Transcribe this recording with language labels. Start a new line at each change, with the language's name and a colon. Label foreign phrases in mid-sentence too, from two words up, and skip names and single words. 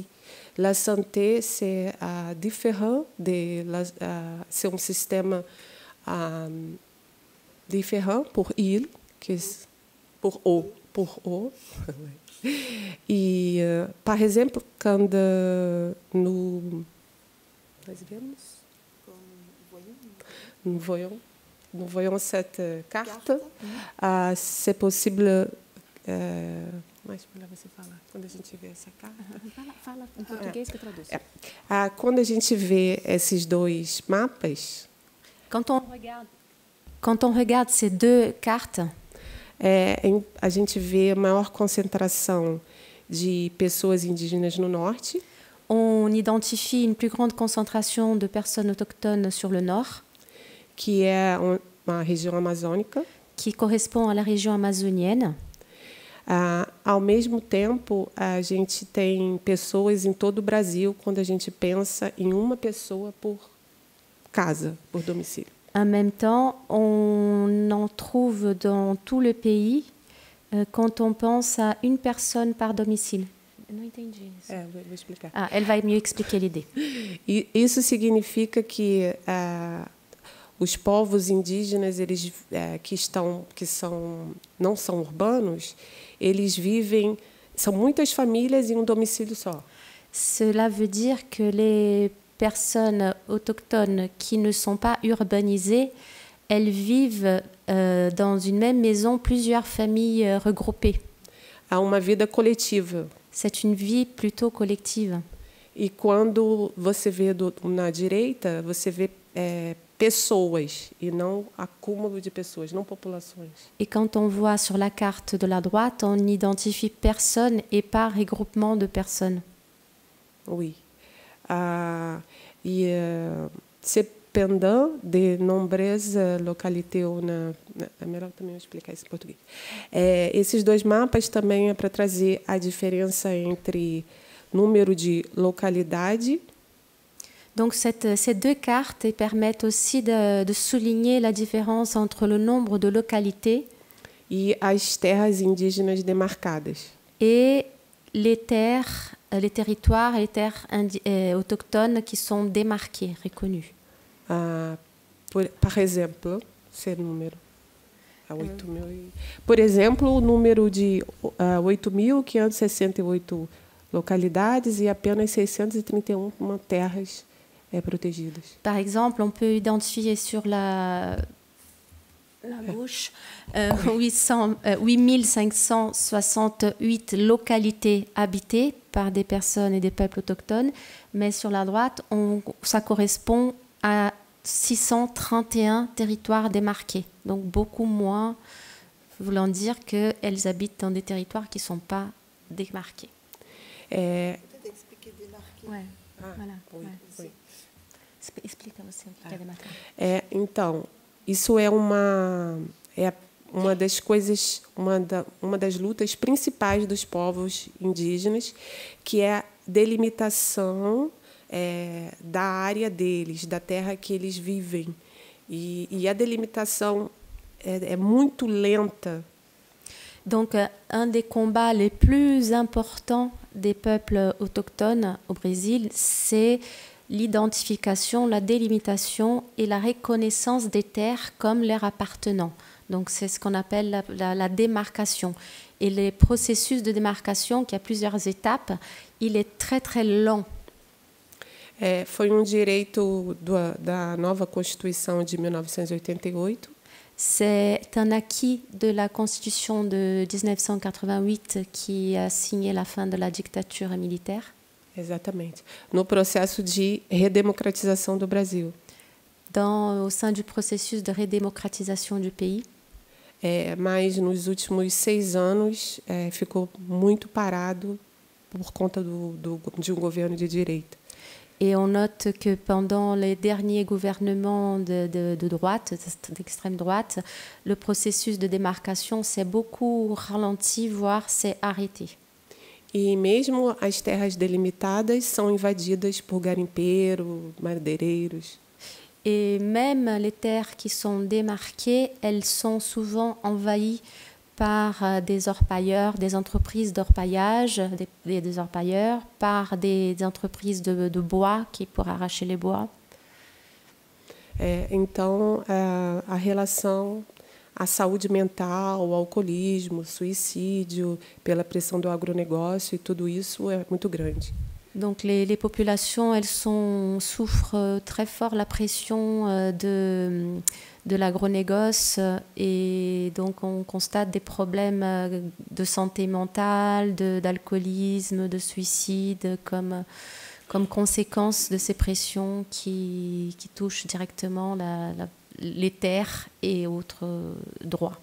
French: La santé, c'est différent, c'est un système différent pour il, pour eau. Et par exemple, quand nous voyons cette carte, c'est possible.
Portuguese: Mas você fala, quando a gente vê essa carta. Fala em português que eu traduzo. Quando a gente vê esses dois mapas.
French: Quand on regarde ces deux cartes,
Portuguese: a gente vê a maior concentração de pessoas indígenas no norte.
French: On identifie une plus grande concentration de personnes autochtones sur le nord,
Portuguese: que é uma região amazônica,
French: qui correspond à la région amazonienne.
Portuguese: Ao mesmo tempo, a gente tem pessoas em todo o Brasil quando a gente pensa em uma pessoa por casa, por domicílio.
French: En même temps, on en trouve dans tout le pays quand on pense à une personne par domicile.
Portuguese: Não entendi isso. Vou explicar.
French: Elle va mieux expliquer l'idée.
Portuguese: E isso significa que os povos indígenas, eles não são urbanos, eles vivem, são muitas famílias em um domicílio só.
French: Cela veut dire que les personnes autochtones qui ne sont pas urbanisées, elles vivent dans une même maison, plusieurs familles regroupées.
Portuguese: a uma vida coletiva.
French: C'est une vie plutôt collective.
Portuguese: E quando você vê na direita, você vê pessoas e não acúmulo de pessoas, não populações.
French: Et quand on voit sur la carte de la droite, on identifie personnes et pas regroupement de personnes. Oui. Cependant, de nombreuses localités,
Portuguese: é melhor também eu explicar isso em português. Esses dois mapas também é para trazer a diferença entre número de localidade.
French: Donc ces deux cartes permettent aussi de souligner la différence entre le nombre de localités
Portuguese: e as terras indígenas demarcadas.
French: Et les terres, les territoires et les terres autochtones qui sont démarqués, reconnus.
Portuguese: Par exemplo, esse número. 8.000. Por exemplo, o número de 8.568 localidades e apenas 631 terras protegidas.
French: Par exemple, on peut identifier sur la gauche 8568 localités habitées par des personnes et des peuples autochtones, mais sur la droite, ça correspond à 631 territoires démarqués, donc beaucoup moins, voulant dire qu'elles habitent dans des territoires qui ne sont pas démarqués. Peut-être expliquer démarquer. Ouais. Voilà. Oui, Ouais. oui.
Portuguese: Explica você o que é demarcar. Então, isso é uma das coisas, uma das lutas principais dos povos indígenas, que é a delimitação da área deles, da terra que eles vivem. E a delimitação é muito lenta.
French: Donc, un des combats les plus importants des peuples autochtones au Brésil, c'est l'identification, la délimitation et la reconnaissance des terres comme leur appartenant. Donc, c'est ce qu'on appelle la démarcation. Et le processus de démarcation, qui a plusieurs étapes, il est très, très lent.
Portuguese: Foi direito da nova Constituição de 1988.
French: C'est un acquis de la Constitution de 1988 qui a signé la fin de la dictature militaire.
Portuguese: Exatamente. No processo de redemocratização do Brasil.
French: Au sein du processus de redémocratisation du pays.
Portuguese: Mas nos últimos 6 anos ficou muito parado por conta de governo de direita.
French: Et on note que pendant les derniers gouvernements de droite, d'extrême droite, le processus de démarcation s'est beaucoup ralenti, voire s'est arrêté.
Portuguese: E mesmo as terras delimitadas são invadidas por garimpeiros, madeireiros.
French: Et même les terres qui sont démarquées, elles sont souvent envahies par des orpailleurs, des entreprises d'orpaillage, des orpailleurs, par des entreprises de bois qui pour arracher les bois.
Portuguese: Então, a relação à saúde mental, ao alcoolismo, suicídio, pela pressão do agronegócio e tudo isso é muito grande.
French: Donc les populations, elles souffrent très fort la pression de l'agronégoce et donc on constate des problèmes de santé mentale, d'alcoolisme, de suicide comme conséquence de ces pressions qui touchent directement les terres et autres droits.